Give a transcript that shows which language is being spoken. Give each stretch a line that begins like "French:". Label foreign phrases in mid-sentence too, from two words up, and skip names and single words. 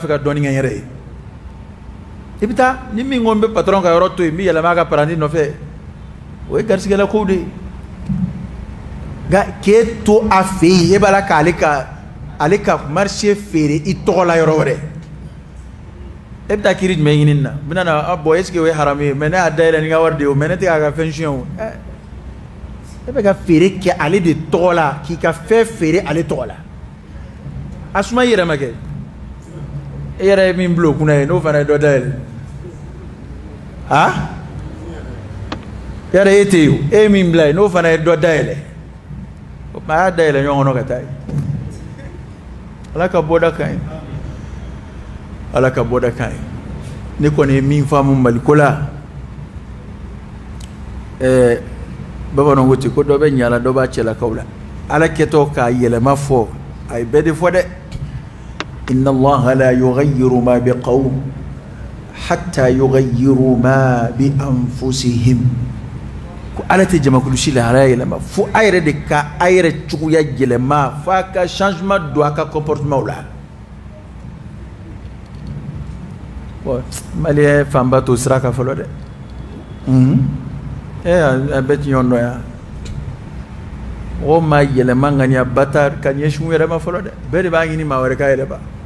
Bambara: fɛ ka dɔɔnin kɛ n yɛrɛ ye i bɛ taa ni min ko n bɛ patron ka yɔrɔ to yen n bɛ yɛlɛma a ka paranti nɔfɛ o ye garisigɛla kow de ye nka k'e to a fɛ yen e b'a la k'ale ka marché feere i tɔgɔ la yɔrɔ wɛrɛ e bɛ taa kiiri jumɛn ɲini na n bɛna na bon
French: est ce que
Bambara: o ye haramu ye mais ne y'a dayɛlɛ ni n ka wari de ye o mais ne tɛ k'a ka fɛn suɲɛ o e bɛ ka feere kɛ ale de tɔgɔ la k'i ka fɛn feere ale tɔgɔ la a suma i yɛrɛ ma kɛ e yɛrɛ ye min bila o kunna ye n'o fana ye dɔ dayɛlɛ yɛrɛ e tɛ yen o e ye min bila ye n'o fana ye dɔ dayɛlɛ o tuma a y'a dayɛlɛ ɲɔgɔn kɔnɔ ka taa ye ala ka bɔda ka ɲi ala ka bɔda ka ɲi ne kɔni ye min faamu maliko la bamananw ko ten ko dɔ bɛ ɲala dɔ b'a cɛlakaw la ala kɛtɔ k'a yɛlɛma fɔ a ye bɛɛ de fɔ dɛ
Arabic: إن الله لا يغير ما بقوم حتى يغيروا ما بأنفسهم
Bambara: ko ala tɛ jamakulu si lahalaya yɛlɛma fo a yɛrɛ de ka a yɛrɛ cogoya yɛlɛma fo a ka changement don a ka comportement la bon maliyɛn fanba t'o sira kan fɔlɔ dɛ a bɛ ti ɲɔgɔn dɔn yan mɔgɔw ma yɛlɛma ŋaniya bata ka ɲɛsin u yɛrɛ ma fɔlɔ dɛ bɛɛ de b'a ɲini maa wɛrɛ ka yɛlɛma